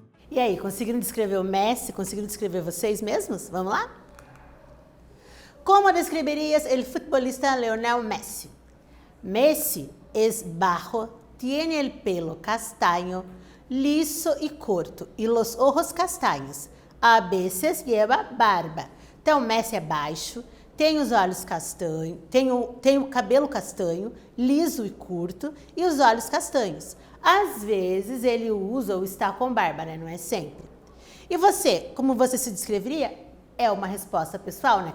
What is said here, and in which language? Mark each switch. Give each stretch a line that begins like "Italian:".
Portuguese: E aí, conseguiram descrever o Messi? Conseguiram descrever vocês mesmos? Vamos lá?
Spanish: Como descreverías el futbolista Lionel Messi? Messi es bajo, tiene el pelo castaño, liso y corto, y los ojos castaños. A veces lleva barba.
Portuguese: Então, Messi é baixo, tem os olhos castanhos, tem o cabelo castanho, liso e curto, e os olhos castanhos. Às vezes ele usa ou está com barba, né? Não é sempre. E você, como você se descreveria? É uma resposta pessoal, né?